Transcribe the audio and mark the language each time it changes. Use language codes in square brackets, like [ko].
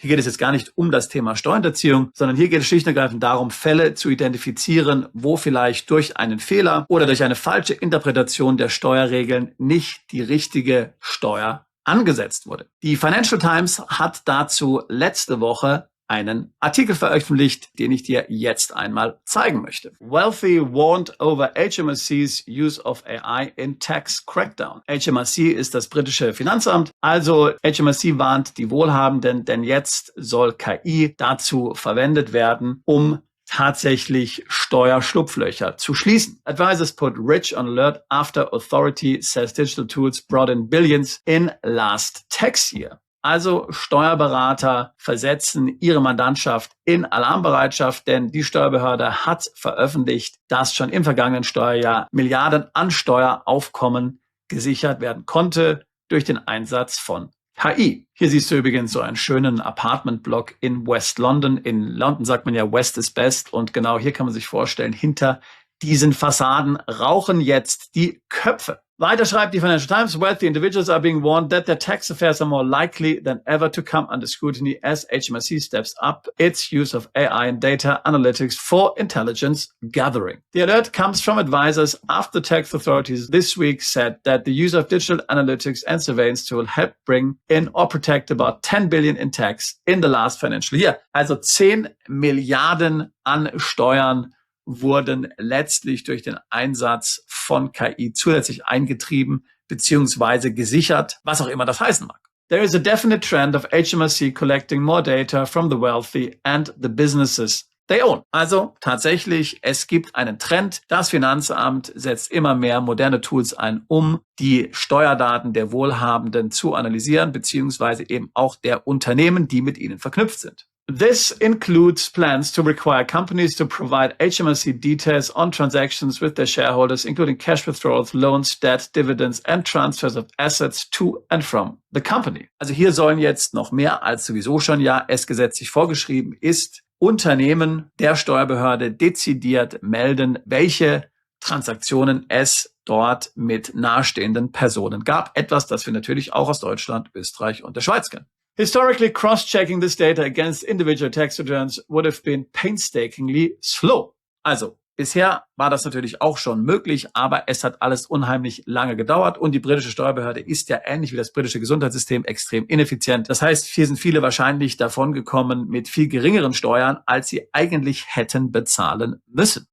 [de] Hier geht es jetzt gar nicht um das Thema Steuerhinterziehung, sondern hier geht es schlicht und ergreifend darum, Fälle zu identifizieren, wo vielleicht durch einen Fehler oder durch eine falsche Interpretation der Steuerregeln nicht die richtige Steuer angesetzt wurde. Die Financial Times hat dazu letzte Woche einen Artikel veröffentlicht, den ich dir jetzt einmal zeigen möchte. [en] Wealthy warned over HMRC's use of AI in tax crackdown. [de] HMRC ist das britische Finanzamt. Also HMRC warnt die Wohlhabenden, denn jetzt soll KI dazu verwendet werden, um tatsächlich Steuerschlupflöcher zu schließen. [en] Advisors put rich on alert after authority says digital tools brought in billions in last tax year. [de] Also Steuerberater versetzen ihre Mandantschaft in Alarmbereitschaft, denn die Steuerbehörde hat veröffentlicht, dass schon im vergangenen Steuerjahr Milliarden an Steueraufkommen gesichert werden konnte durch den Einsatz von KI. Hier siehst du übrigens so einen schönen Apartment-Block in West London. In London sagt man ja [en] West is best [de] und genau hier kann man sich vorstellen, hinter diesen Fassaden rauchen jetzt die Köpfe. Weiter schreibt die [en] Financial Times, wealthy individuals are being warned that their tax affairs are more likely than ever to come under scrutiny as HMRC steps up its use of AI and data analytics for intelligence gathering. The alert comes from advisors after tax authorities this week said that the use of digital analytics and surveillance tool helped bring in or protect about 10 billion in tax in the last financial year. [de] Also 10 Milliarden an Steuern wurden letztlich durch den Einsatz von KI zusätzlich eingetrieben bzw. gesichert, was auch immer das heißen mag. [en] There is a definite trend of HMRC collecting more data from the wealthy and the businesses they own. [de] Also tatsächlich, es gibt einen Trend. Das Finanzamt setzt immer mehr moderne Tools ein, um die Steuerdaten der Wohlhabenden zu analysieren bzw. eben auch der Unternehmen, die mit ihnen verknüpft sind. [en] This includes plans to require companies to provide HMRC details on transactions with their shareholders, including cash withdrawals, loans, debt, dividends and transfers of assets to and from the company. [de] Also hier sollen jetzt noch mehr als sowieso schon ja es gesetzlich vorgeschrieben ist, Unternehmen der Steuerbehörde dezidiert melden, welche Transaktionen es dort mit nahestehenden Personen gab. Etwas, das wir natürlich auch aus Deutschland, Österreich und der Schweiz kennen. [en] Historically, cross-checking this data against individual tax returns would have been painstakingly slow. [de] Also, bisher war das natürlich auch schon möglich, aber es hat alles unheimlich lange gedauert und die britische Steuerbehörde ist ja ähnlich wie das britische Gesundheitssystem extrem ineffizient. Das heißt, hier sind viele wahrscheinlich davongekommen mit viel geringeren Steuern, als sie eigentlich hätten bezahlen müssen.